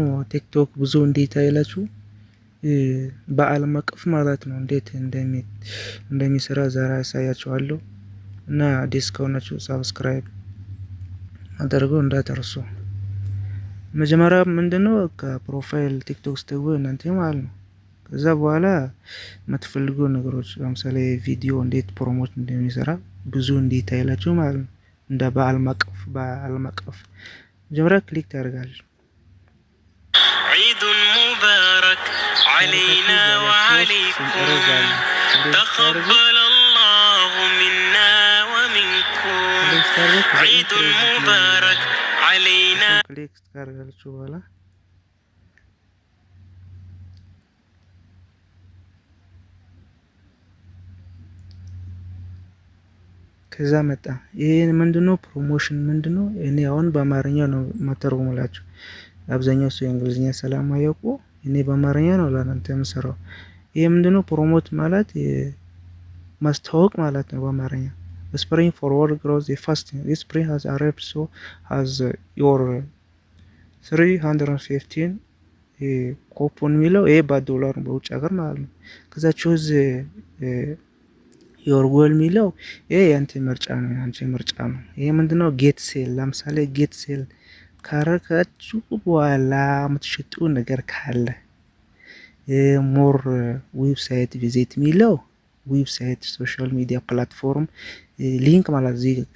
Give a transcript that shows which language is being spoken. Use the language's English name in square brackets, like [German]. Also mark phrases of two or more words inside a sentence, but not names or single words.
[Amharic] ቲክቶክ ብዙ እንዴት አይላችሁ በአለም አቀፍ ማለት ነው እንዴት እንደሚሰራ ዛሬ ያሳያችኋለሁ። እና አዲስ ከሆናችሁ ሳብስክራይብ አድርጉ እንዳትረሱ። መጀመሪያ ምንድነው ከፕሮፋይል ቲክቶክ ስትገቡ እናንተ ማለት ነው። ከዛ በኋላ የምትፈልጉ ነገሮች ለምሳሌ ቪዲዮ እንዴት ፕሮሞት እንደሚሰራ ብዙ እንዴት አይላችሁ ማለት ነው። እንደ በአለም አቀፍ መጀመሪያ ክሊክ ታደርጋለች። [Arabic] عيد مبارك علينا وعليكم تقبل الله منا ومنكم عيد مبارك علينا [Amharic] ክሊክ ታደርጋላችሁ በኋላ ከዛ መጣ። ይሄን ምንድነው ፕሮሞሽን ምንድነው? እኔ አሁን በአማርኛ ነው መተርጉምላችሁ። አብዛኛው ሰው እንግሊዝኛ ስለማያውቁ እኔ በአማርኛ ነው ለእናንተ የምሰራው። ይሄ ምንድነው ፕሮሞት ማለት ማስተዋወቅ ማለት ነው በአማርኛ። [English] Spring forward grows the fasting. This spring has arrived, so has your 315 [Amharic] ኮፖን የሚለው ይሄ በዶላር በውጭ ሀገር ማለት ነው። ከዛ [English] choose your goal [Amharic] የሚለው ይሄ ያንተ ምርጫ ነው፣ ያንቺ ምርጫ ነው። ይሄ ምንድነው [English] get sell። [Amharic] ለምሳሌ [English] get sell [Amharic] ካረጋችሁ በኋላ የምትሸጡ ነገር ካለ [English] more website visit [Amharic] የሚለው [English] website social media platform link [Amharic] ማለት እዚህ